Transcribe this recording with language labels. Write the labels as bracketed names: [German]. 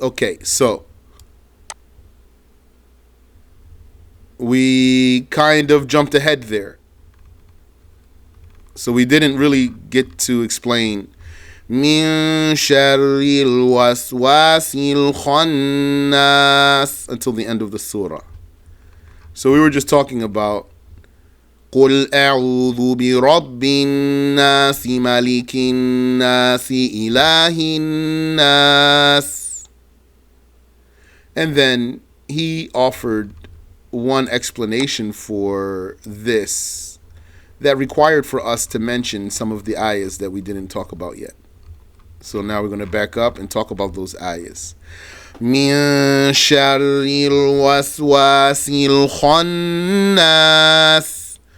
[English] Okay, so we kind of jumped ahead there. So we didn't really get to explain [Arabic] Min sharril waswasil khannas [English] until the end of the surah. So we were just talking about [Arabic] قُلْ أَعُوذُ بِرَبِّ النَّاسِ مَلِكِ النَّاسِ إِلَهِ النَّاسِ. [English] And then he offered one explanation for this that required for us to mention some of the ayahs that we didn't talk about yet. So now we're going to back up and talk about those ayahs. [Arabic] مِن شَرِّ الْوَسْوَاسِ الْخَنَّاسِ.